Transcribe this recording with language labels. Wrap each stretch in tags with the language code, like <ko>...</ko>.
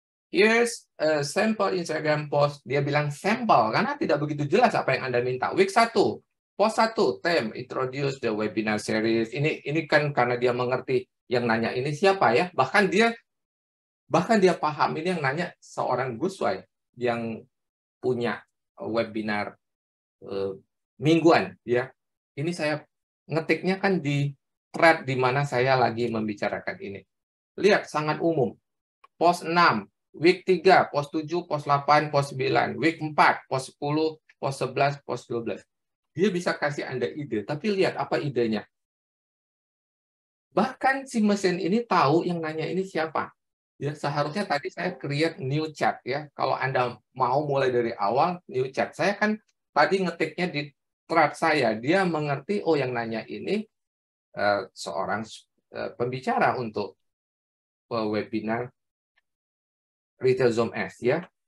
<en>Here's a sample Instagram post.</en> <id>Dia bilang sampel karena tidak begitu jelas apa yang Anda minta.</id> <en>Week 1, post 1, theme, introduce the webinar series.</en> <id>Ini kan karena dia mengerti yang nanya ini siapa ya. Bahkan dia paham ini yang nanya seorang Guswai yang punya webinar mingguan ya. Ini saya ngetiknya kan di thread di mana saya lagi membicarakan ini. Lihat, sangat umum.</id> <en>Post 6, week 3, post 7, post 8, post 9, week 4, post 10, post 11, post 12.</en> <id>Dia bisa kasih Anda ide, tapi lihat apa idenya. Bahkan si mesin ini tahu yang nanya ini siapa. Ya, seharusnya tadi saya</id> <en>create new chat</en> <id>ya. Kalau Anda mau mulai dari awal new chat. Saya kan tadi ngetiknya di thread saya. Dia mengerti oh yang nanya ini seorang pembicara untuk webinar Retail Zoom S ya.</id>